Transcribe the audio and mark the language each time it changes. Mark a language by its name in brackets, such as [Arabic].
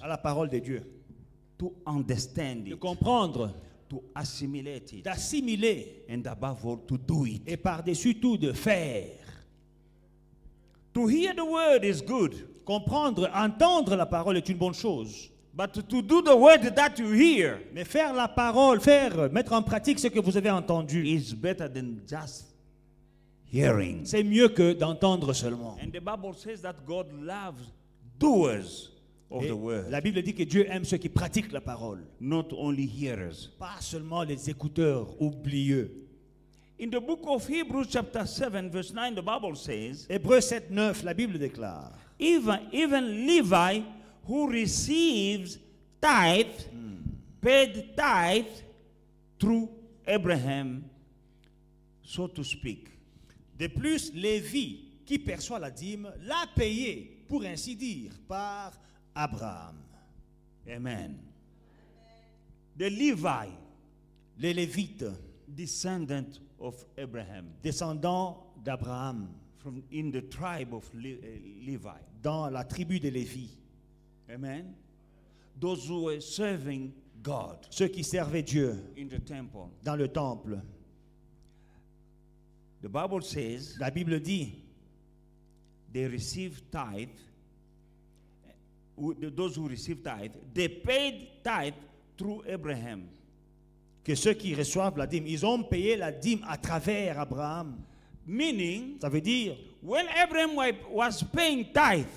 [French] à la parole de Dieu, [English] to understand [French] de [English] it, [French] comprendre, [English] to assimilate it, [French] d'assimiler [English] and above all, to do it. [French] et par-dessus tout de faire. [English] To hear the word is good, [French] Comprendre, entendre la parole est une bonne chose. [English] but to do the word that you hear [French] Mais faire la parole, mettre en pratique ce que vous avez entendu, [English] is better than just hearing. [French] c'est mieux que d'entendre seulement. [English] And the Bible says that God loves doers of [French] Et [English] the word, [French] la Bible dit que Dieu aime ceux qui pratiquent la parole, [English] not only hearers. [French] pas seulement les écouteurs oublieux. [English] In the book of Hebrews chapter 7 verse 9, the Bible says, [French] Hébreux 7, 9, la Bible déclare, [English] even Levi who receives tithe, paid tithe through Abraham, so to speak. [French] de plus, Lévi, qui perçoit la dîme, l'a payé, pour ainsi dire, par Abraham. [English] Amen. The Levi, [French] Les Lévites, [English] descendant of Abraham, [French] descendants d'Abraham, [English] from in the tribe of Levi. [French] dans la tribu de Lévi, Amen. [English] Those who were serving God [French] ceux qui servaient Dieu [English] in the temple. [French] dans le temple. [English] The Bible says [French] La Bible dit, [English] they received tithe. Those who received tithe, they paid tithe through Abraham. [French] que ceux qui reçoivent la dîme, ils ont payé la dîme à travers Abraham. [English] Meaning, [French] Ça veut dire, [English] when Abraham was paying tithe,